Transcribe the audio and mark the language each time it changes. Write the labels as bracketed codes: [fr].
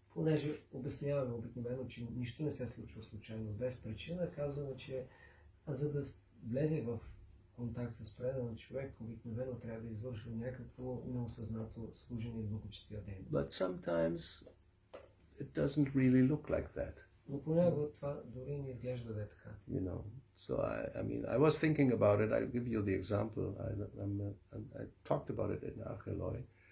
[bg] Понеже обясняваме обикновено, че нищо не се случва случайно, без причина, казваме, че за да влезе в контакт с предан човек, обикновено трябва да извършва някакво неосъзнато служение и благочестия дейност. [en] But sometimes it doesn't really look like that. [bg] Но понякога това дори не изглежда да е така. [en] So I was thinking about it. I'll give you the example. I talked about it in Acheloi.